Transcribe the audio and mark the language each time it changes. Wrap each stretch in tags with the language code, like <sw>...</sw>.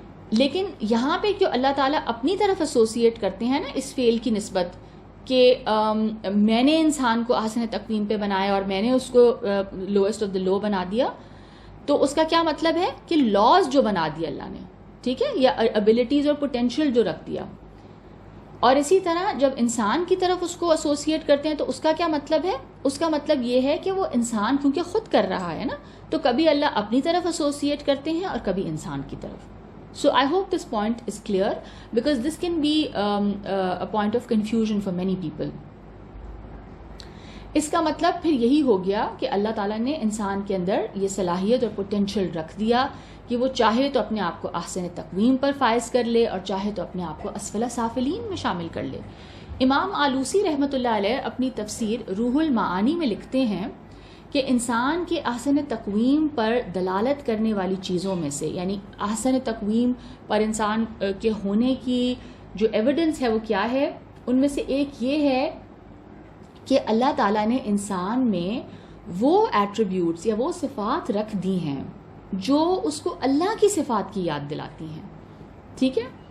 <ur>لیکن یہاں پہ کیوں اللہ تعالیٰ اپنی طرف ایسوسیٹ کرتے ہیں نا اس فعل کی نسبت کہ میں نے انسان کو احسن تقویم پہ بنایا اور میں نے اس کو</ur> <en>lowest of the low</en> <ur>بنا دیا, تو اس کا کیا مطلب ہے کہ لاز جو بنا دیا اللہ نے, ٹھیک ہے, یا ابیلٹیز اور پوٹینشیل جو رکھ دیا. اور اسی طرح جب انسان کی طرف اس کو ایسوسیٹ کرتے ہیں تو اس کا کیا مطلب ہے, اس کا مطلب یہ ہے کہ وہ انسان کیونکہ خود کر رہا ہے نا, تو کبھی اللہ اپنی طرف ایسوسیٹ کرتے ہیں اور کبھی انسان کی طرف.</ur> <en>So I hope this point is clear because this can be a point of confusion for many people.</en> <ur>اس کا مطلب پھر یہی ہو گیا کہ اللہ تعالیٰ نے انسان کے اندر یہ صلاحیت اور پوٹینشیل رکھ دیا کہ وہ چاہے تو اپنے آپ کو احسن تقویم پر فائز کر لے اور چاہے تو اپنے آپ کو اسفل سافلین میں شامل کر لے. امام آلوسی رحمۃ اللہ علیہ اپنی تفسیر روح المعانی میں لکھتے ہیں کہ انسان کے احسن تقویم پر دلالت کرنے والی چیزوں میں سے, یعنی احسن تقویم پر انسان کے ہونے کی جو ایویڈنس ہے وہ کیا ہے, ان میں سے ایک یہ ہے کہ اللہ تعالیٰ نے انسان میں وہ ایٹریبیوٹس یا وہ صفات رکھ دی ہیں جو اس کو اللہ کی صفات کی یاد دلاتی ہیں, ٹھیک ہے.</ur>